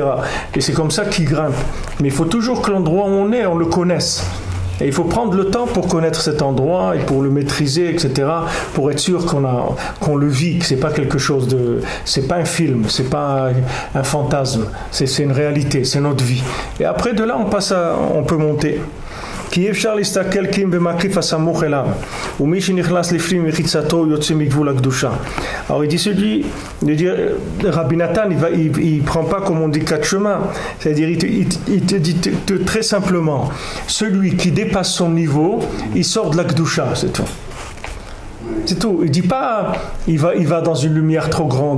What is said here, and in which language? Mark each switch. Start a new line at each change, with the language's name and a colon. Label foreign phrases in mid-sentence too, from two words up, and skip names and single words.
French: Et c'est comme ça qu'il grimpe. Mais il faut toujours que l'endroit où on est, on le connaisse. Et il faut prendre le temps pour connaître cet endroit et pour le maîtriser, etc. Pour être sûr qu'on le vit, que c'est pas quelque chose de, c'est pas un film, c'est pas un fantasme, c'est une réalité, c'est notre vie. Et après de là, on peut monter.
Hebrew: כי אפשר להסתכל כי אם במקיף הסמוך אליו ומי שנכנס לפנים מחיצתו יוצא מגבול הקדושה.
French: Alors il dit Rabbi Nathan il prend pas comme on dit quatre chemins, c'est-à-dire il te dit très simplement celui qui dépasse son niveau il sort de la Kedusha, c'est tout. C'est tout. Il dit pas il va dans une lumière trop grande.